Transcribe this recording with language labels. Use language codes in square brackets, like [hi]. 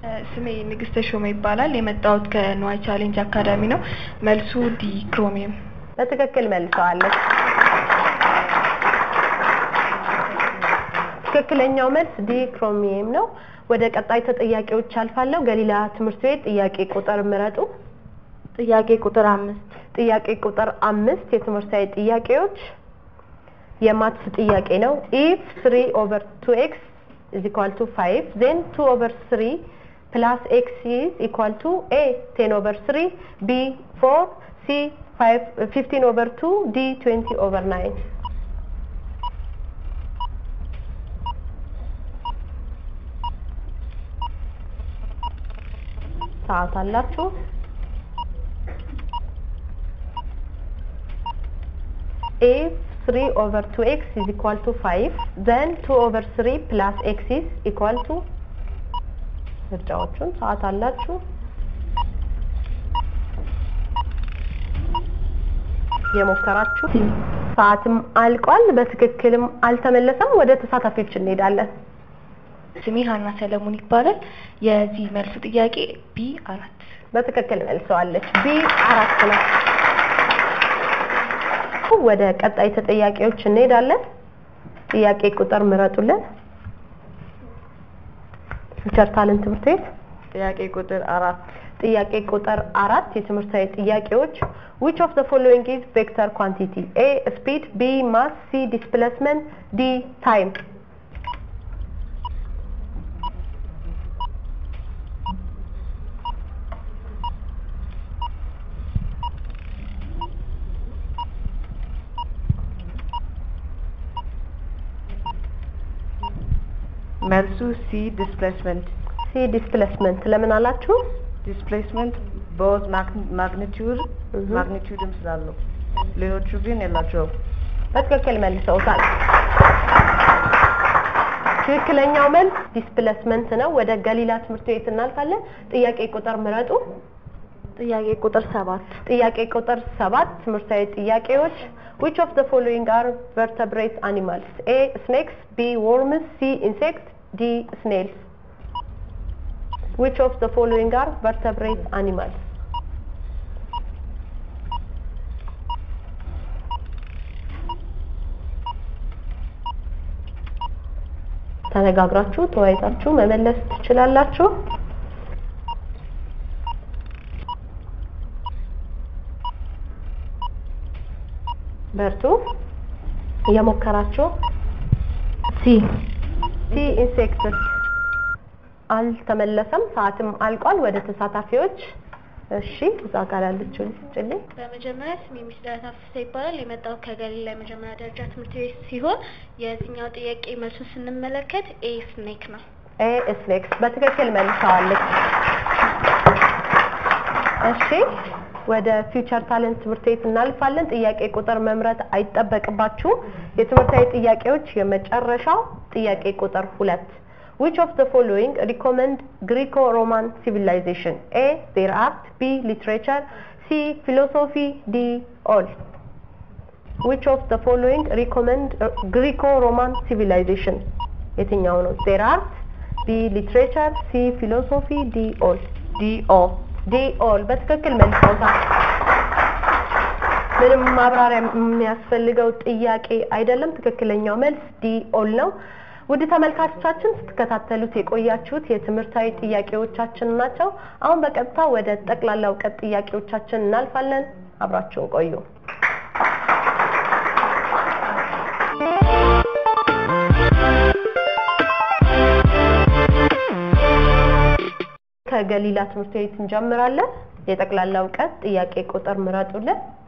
[am] ስሜ ንግስተ ሾመ ይባላል የመጣሁት ከኖይ ቻሌንጅ አካዳሚ ነው መልሱ ዲ ክሮሚየም በትክክል መልሰዋለች ትክክለኛው መልስ ዲ ክሮሚየም ነው ወደ ቀጣይ ተጠያቂዎች አልፋለሁ ገሊላ ትምህርት ቤት ጥያቄ ቁጥር ምረጡ ጥያቄ ቁጥር 5 ጥያቄ ቁጥር 5 የትምህርታዊ ጥያቄዎች የማትስ ጥያቄ ነው [en] if 3/2x is equal to 5 then 2/3 plus x is equal to a 10/3 b 4 c 15/2 d 20/9 [am] ሰዓት አላችሁ [en] if 3/2x is equal to [am] 5 then 2/3 plus x is equal to ምርጫዎቹን ሰዓት አላችሁ የሞከራችሁ ሰዓትም አልቋል በትክክልም አልተመለሰም ወደ ተሳታፊዎች እንሄዳለን ስሜ ሃና ሰለሞን ይባላል የዚህ መልሱ ጥያቄ B4 በትክክል መልሰዋለች B4 ነው ወደ ቀጣይ ተጠያቂዎች እንሄዳለን ጥያቄ ቁጥር ምረጡልን ፊውቸር ታለንት ትምህርት ቤት ጥያቄ ቁጥር 4 ጥያቄ ቁጥር 4 የትምህርታዊ ጥያቄዎች [en] which of the following is vector quantity A speed B mass C displacement D time [am] መልሱ C displacement C displacement ለምን አላችሁ displacement [en] both magnitude [am] ስላለው ሌሎቹ ግን የላቸውም በትክክል መልሰውታል ትክክለኛው መልስ ዲስፕሌስመንት ነው ወደ ገሊላ ትምህርት ቤት እናልፋለን ጥያቄ ቁጥር ምረጡ ጥያቄ ቁጥር 7 ጥያቄ ቁጥር 7 ትምህርታዊ ጥያቄዎች [en] which of the following are vertebrate animals A snakes B worms C insects D snails which of the following are vertebrate animals [am] ተነጋግራችሁ ተወያይታችሁ መመለስ ትችላላችሁ በርቱ የሞከራችሁ ሲ ኢንሴክትስ አልተመለሰም ሰዓትም አልቋል ወደ ተሳታፊዎች እሺ እዛ ጋር ያለችው ልጅልኝ በመጀመሪያ ስሜ ሚስዳታ ፍስሐ ይባላል የመጣው ከገሊላ የመጀመሪያ ደረጃ ትምህርት ቤት ሲሆን የዚህኛው ጥያቄ መልሱን ስንመለከት ኤ ስኔክ ነው ኤ ስኔክስ በትክክል መልሰዋለች እሺ ወደ ፊውቸር ታለንት ትምህርት ቤት እናልፋለን ጥያቄ ቁጥር መምረጥ አይጠበቅባችሁ የትምህርታዊ ጥያቄዎች የመጨረሻው ጥያቄ ቁጥር 2 [en] which of the following recommend Greco-Roman civilization A their art B literature C philosophy D all which of the following recommend Greco-Roman civilization? [am] የትኛው ነው? [en] there are B literature, C philosophy, D all. [am] D all በትክክል መልሰውታል። ምንም ማብራሪያ የሚያስፈልገው ጥያቄ አይደለም። ትክክለኛው መልስ D all ነው። ውድ ተመልካቾቻችን ስትከታተሉት የቆያችሁት የትምህርታዊ ጥያቄዎቻችን ናቸው። አሁን በቀጥታ ወደ ጠቅላላ እውቀት ጥያቄዎቻችን እናልፋለን። አብራችሁን ቆዩ። ከገሊላ ትምህርት ቤት እንጀምራለን። የጠቅላላ እውቀት ጥያቄ ቁጥር ምረጡልን።